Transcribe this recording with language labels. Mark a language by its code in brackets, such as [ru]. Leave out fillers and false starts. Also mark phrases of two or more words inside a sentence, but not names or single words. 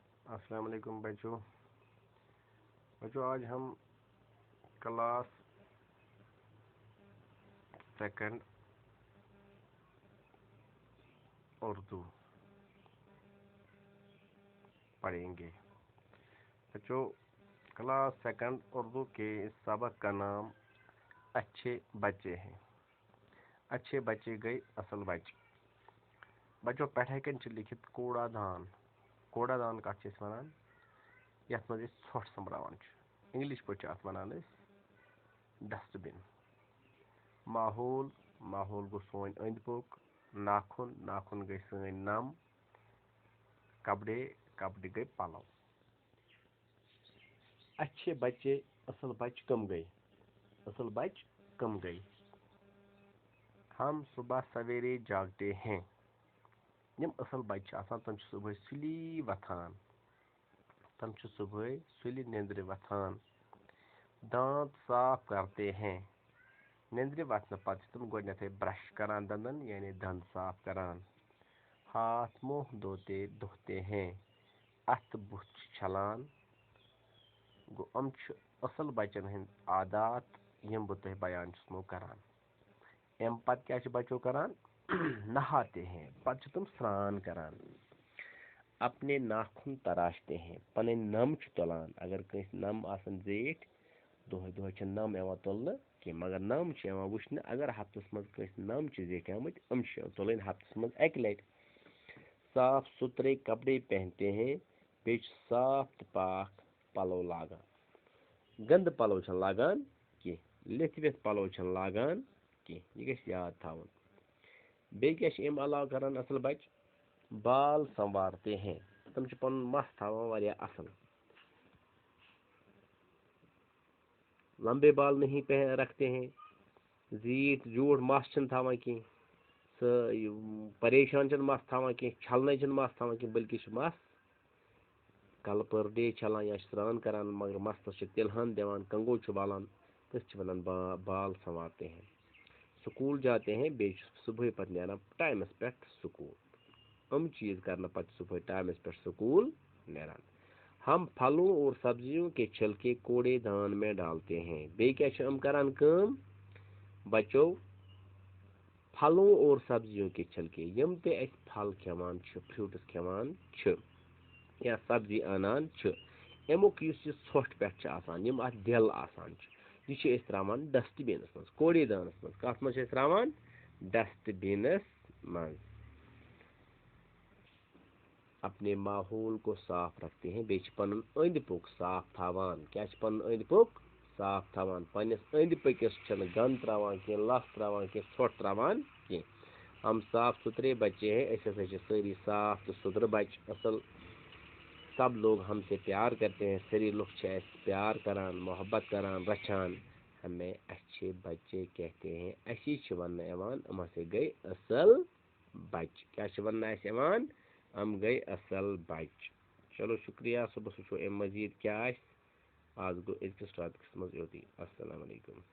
[ar] السلام علیکم [ur] بچوں آج ہم کلاس سیکنڈ اردو پڑھیں گے. بچوں کلاس سیکنڈ اردو کے سبق کا نام اچھے بچے ہیں. اچھے بچے [ks] گئے اصل بچے. بچوں پٮ۪ٹھے کن چھ لکھت کوڑا دان کتھ چھِ أسۍ وَنان یتھ منٛز أسۍ ژھۄٹھ سومبراوان چھِ. انگلش پٲٹھۍ چھِ اتھ وَنان أسۍ [en] dust bin. [ks] ماحول گوٚو سون أنٛدۍ پوٚک. ناخن گٔے سٲنۍ نم. کپڑے گٔے پلو. [ur] اچھے بچے [ks] اصل بچ کم گئے. [ur] ہم صبح سویرے جاگتے ہیں. [ks] یم اصل بچہ چھِ آسان تم چھِ صبح سُلہِ نیندرِ وتھان. [ur] دانت صاف کرتے ہیں. [ks] نیندرِ وتھنہٕ پتہٕ چھِ تم گۄڈنیتھٕے برش کران دندن یعنی دند صاف کران. [ur] ہاتھ منہ دھوتے ہیں. [ks] اتھ بُتھ چھِ چھلان. گوٚو یِم چھِ اصل بچن ہٕنٛدۍ عادات یِم بہٕ تۄہہِ بیان چھُسمو کران. امہِ پتہٕ کیٛاہ چھِ بچو کران [ur] نہاتے ہیں. [ks] پتہٕ چھِ تم سران کران. [ur] اپنے ناخن تراشتے ہیں. [ks] پنٕنۍ نم چھِ تُلان. اگر کٲنٛسہِ نم آسن زیٖٹھ دۄہے چھِ نم یِوان تُلنہٕ کینٛہہ مگر نم چھِ یِوان وٕچھنہٕ. اگر ہفتس منٛز کٲنٛسہِ نم چھِ زیٖٹھمٕتۍ یِم چھِ تُلٕنۍ ہفتس منٛز اکہِ لٹہِ. [ur] صاف ستھرے کپڑے پہنتے ہیں. [ks] بیٚیہِ چھِ صاف تہٕ پاک پلو لاگان. گنٛدٕ پلو چھِنہٕ لاگان کینٛہہ. لِتھ وِتھ پلو چھِنہٕ لاگان کینٛہہ. یہِ گژھِ یاد تھاوُن. بیٚیہِ کیٛاہ چھِ اَمہِ علاوٕ کران اصل بچہِ [ur] بال سنوارتے ہیں. [ks] تم چھِ پنُن مس تھاوان واریاہ اصل. [ur] لمبے بال نہیں رکھتے ہیں. [ks] زیوٗٹھ مس چھِنہٕ تھاوان کینٛہہ. پریشان چھِنہٕ مس تھاوان کینٛہہ. چھلنے چھِنہٕ مس تھاوان کینٛہہ بلکہِ چھِ مس کلہٕ پٔر ڈے چھلان یا چھِ سران کران مگر مستس چھِ تِلہٕ ہن دِوان کنگو چھِ والان. تٔتھۍ چھِ ونان [ur] بال سنوارتے ہیں. سکوٗل جاتے ہیں. [ks] بیٚیہِ چھِ صبحٲے پتہٕ نیران ٹایمس پٮ۪ٹھ سکوٗل. یِم چیٖز کرنہٕ پتہٕ صبحٲے ٹایمس پٮ۪ٹھ سکوٗل نیران. [ur] ہم پھلوں اور سبزیوں کے چھلکے کوڑے دان میں ڈالتے ہیں. [ks] بیٚیہِ کیٛاہ چھِ یِم کران کٲم بچو [ur] پھلوں اور سبزیوں کے چھلکے [ks] یم تہِ أسۍ پھل کھٮ۪وان چھِ فروٗٹس کھٮ۪وان چھِ یا سبزی انان چھِ امیُک یُس یہِ ژھۄٹھ پٮ۪ٹھ چھِ آسان یِم اتھ دٮ۪ل آسان چھِ یہِ چھِ أسۍ تراوان ڈسٹ بِنس منٛز کوڑے دانس منٛز. کتھ منٛز چھِ أسۍ تراوان ڈسٹ بِنس منٛز. [ur] اپنے ماحول کو صاف رکھتے ہیں. [ks] بیٚیہِ چھِ پنُن أنٛدۍ پوٚک صاف تھاوان. کیٛاہ چھِ پنُن أنٛدۍ پوٚک صاف تھاوان. پننِس أنٛدۍ پٔکِس چھِنہٕ گنٛد تراوان کینٛہہ لژھ تراوان کینٛہہ ژھۄٹھ تراوان کینٛہہ. [ur] ہم صاف ستھرے بچے ہیں. [ks] أسۍ ہسا چھِ سٲری صاف تہٕ سُتھرٕ بچہِ اصل. [ur] سب لوگ ہم سے پیار کرتے ہیں. [ks] سٲری لُکھ چھِ اَسہِ پیار کران محبت کران رچھان. [ur] ہمیں اچھے بچے کہتے ہیں. [ks] اسی چھِ وننہٕ یِوان یِم ہسا گٔے اصل بچہِ. کیٛاہ چھِ وننہٕ اَسہِ یِوان یِم گٔے اصل بچہِ. چلو شُکریہ. صُبحس وٕچھو امہِ مزیٖد کیٛاہ آسہِ. آز گوٚو أزکِس ٹاپکس منٛز یوتٕے. [ar] السلام علیکم.